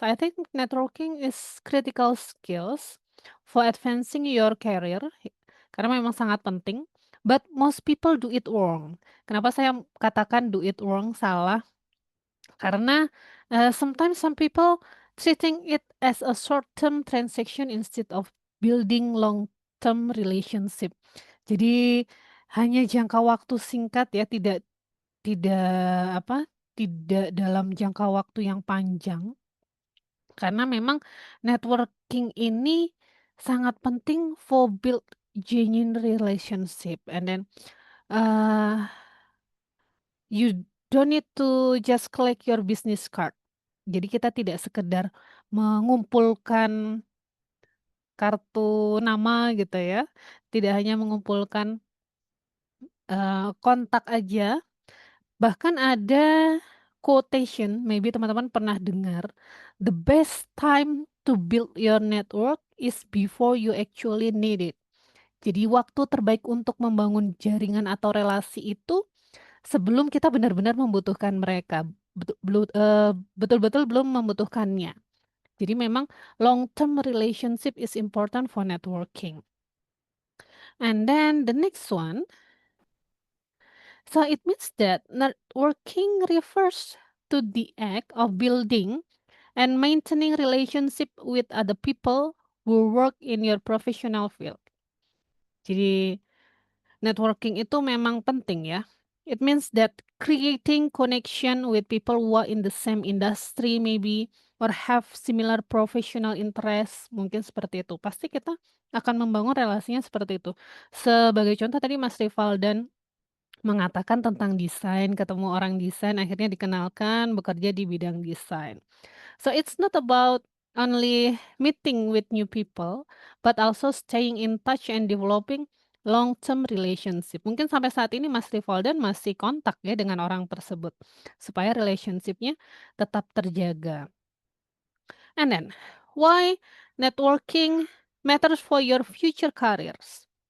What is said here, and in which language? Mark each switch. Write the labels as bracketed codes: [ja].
[en] I think networking is critical skills for advancing your career [id] karena memang sangat penting. [en] But most people do it wrong. [id] Kenapa saya katakan [en] do it wrong salah? Karena sometimes some people treating it as a short-term transaction instead of building long-term relationship. [id] Jadi hanya jangka waktu singkat ya, tidak tidak apa, tidak dalam jangka waktu yang panjang. Karena memang networking ini sangat penting [en] for build genuine relationship and then uh, you don't need to just collect your business card. [id] Jadi kita tidak sekedar mengumpulkan kartu nama gitu ya, tidak hanya mengumpulkan kontak aja. Bahkan ada quotation, maybe teman-teman pernah dengar, [en] the best time to build your network is before you actually need it. [id] Jadi waktu terbaik untuk membangun jaringan atau relasi itu sebelum kita benar-benar membutuhkan mereka, betul-betul belum membutuhkannya. Jadi memang [en] long-term relationship is important for networking. And then the next one, so it means that networking refers to the act of building and maintaining relationship with other people who work in your professional field. [id] Jadi networking itu memang penting ya. [en] It means that creating connection with people who are in the same industry maybe or have similar professional interest, [id] mungkin seperti itu. Pasti kita akan membangun relasinya seperti itu. Sebagai contoh tadi Mas Rivaldan mengatakan tentang desain, ketemu orang desain, akhirnya dikenalkan bekerja di bidang desain. [en] So it's not about only meeting with new people, but also staying in touch and developing long-term relationship. [id] Mungkin sampai saat ini Mas Rivaldan masih kontak ya dengan orang tersebut, supaya relationship-nya tetap terjaga. [en] And then, why networking matters for your future careers?